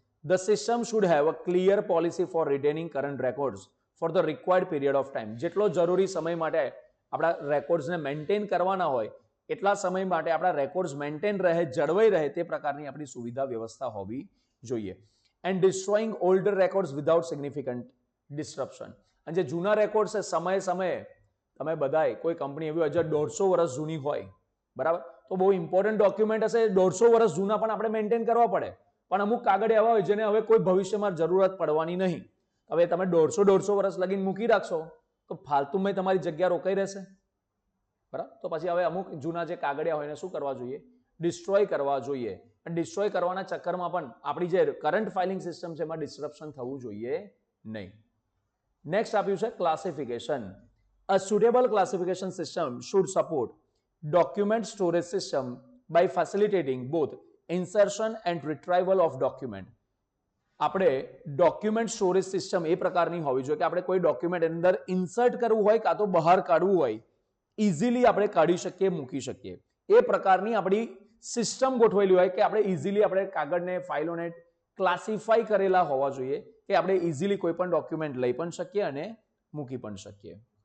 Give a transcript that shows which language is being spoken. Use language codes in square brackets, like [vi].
[en] The system should have a clear policy for retaining current records for the required period of time. [gu] જેટલો જરૂરી સમય માટે આપણા રેકોર્ડ્સને maintain કરવાના હોય એટલા સમય માટે આપણા રેકોર્ડ્સ મેન્ટેન રહે, જળવાઈ રહે તે પ્રકારની આપણી સુવિધા વ્યવસ્થા હોવી જોઈએ. [en] And destroying older records without significant disruption. [gu] અને જે જૂના રેકોર્ડ્સ છે સમયે સમયે તમે બધાએ કોઈ કંપની એવી હોય જે 150 વર્ષ જૂની હોય, બરાબર, તો બહુ ઇમ્પોર્ટન્ટ ડોક્યુમેન્ટ હશે, 150 વર્ષ જૂના પણ આપણે મેન્ટેન કરવા પડે. પણ અમુક કાગળ એવા હોય જેને હવે કોઈ ભવિષ્યમાં જરૂરત પડવાની નહીં. હવે તમે 150 વર્ષ લગીને મૂકી રાખશો તો ફાલતુમાં તમારી જગ્યા રોકાઈ રહેશે, બરાબર. તો પછી હવે અમુક જૂના જે કાગળિયા હોય એને શું કરવા જોઈએ? ડિસ્ટ્રોય કરવા જોઈએ. ડિસ્ટ્રોય કરવાના ચક્કરમાં પણ આપણી જે કરંટ ફાઇલિંગ સિસ્ટમ છે એમાં ડિસ્ટ્રપ્શન થવું જોઈએ નહીં. નેક્સ્ટ આપ્યું છે classification. [en] A suitable classification system should support document storage system by facilitating both insertion and retrieval of document. [gu] આપણે ડોક્યુમેન્ટ સ્ટોરેજ સિસ્ટમ એ પ્રકારની હોવી જોઈએ કે આપણે કોઈ ડોક્યુમેન્ટ અંદર ઇન્સર્ટ કરવું હોય કાં તો બહાર કાઢવું હોય, ઇઝીલી આપણે કાઢી શકીએ, મૂકી શકીએ. એ પ્રકારની આપણી સિસ્ટમ ગોઠવેલી હોય કે આપણે ઇઝીલી આપણે કાગળને, ફાઇલોને ક્લાસિફાઈ કરેલા હોવા જોઈએ કે આપણે ઇઝીલી કોઈ પણ ડોક્યુમેન્ટ લઈ પણ શકીએ અને મૂકી પણ શકીએ.